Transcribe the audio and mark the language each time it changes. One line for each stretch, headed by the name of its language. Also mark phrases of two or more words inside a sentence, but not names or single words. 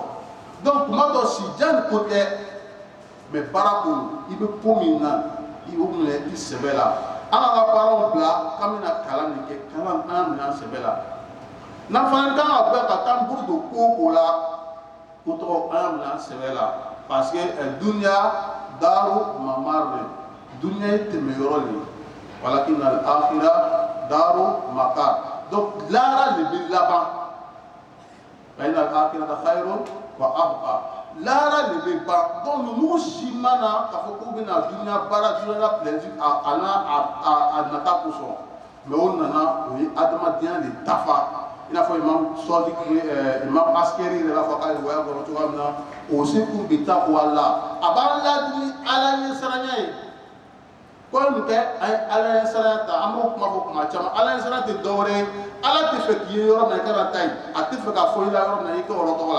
Bambara: Donc tuma dɔ si jan ni ko tɛ mais baara ko i bɛ ko min na i y'o minɛ i sɛbɛ la. An ka parents bila k'an bɛna kalan de kɛ kalan an minɛ an sɛbɛ la. N'an fana kan ka bɛɛ ka taa n bolo don ko o ko la ko tɔgɔ an y'a minɛ an sɛbɛ la
French: parce que
Arabic: الدنيا دار ممر
Bambara: dunya ye tɛmɛ yɔrɔ de
Arabic: ولكن الآخرة دار مقر.
Bambara: Donc lara le bɛ laban
Arabic: وإن الآخرة خير وأبقى
Bambara: lara le bɛ ban. Donc ninnu si mana k'a fɔ k'u bɛna dunya baara dunya plaisir a nata kosɔn mais o nana o ye adamadenya de dafa i n'a fɔ imam Askeri yɛrɛ b'a fɔ k'a ye waya kɔnɔ cogoya min na o se kun bɛ taa o la a b'an ladili ala ɲɛ saranya ye ko nin kɛ an ye ala ɲɛ saranya ta an b'o kuma fɔ kuma caman ala ɲɛ saranya tɛ dɔwɛrɛ ye ala tɛ fɛ k'i ye yɔrɔ min na i kana taa yen a tɛ fɛ ka fɔ i la yɔrɔ min na i kɛ yɔrɔ tɔgɔ la.